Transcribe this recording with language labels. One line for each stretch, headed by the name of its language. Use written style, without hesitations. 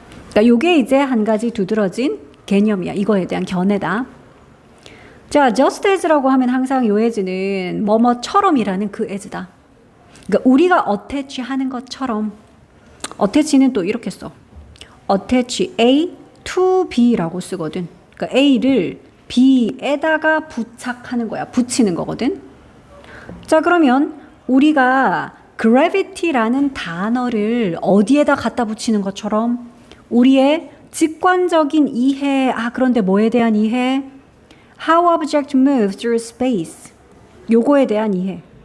Korean: 그러니까 요게 이제 한 가지 두드러진 개념이야. 이거에 대한 견해다. 자, just as라고 하면 항상 요 as는 뭐뭐처럼이라는 그 as다. 그러니까 우리가 attach 하는 것처럼. attach는 또 이렇게 써.
English: attach A to B
Korean: 라고 쓰거든. 그러니까 A를 B에다가 부착하는 거야. 붙이는 거거든. 자, 그러면 우리가 gravity라는 단어를 어디에다 갖다 붙이는 것처럼 우리의 직관적인 이해, 그런데 뭐에 대한 이해?
English: How object moves through space.
Korean: 요거에 대한 이해.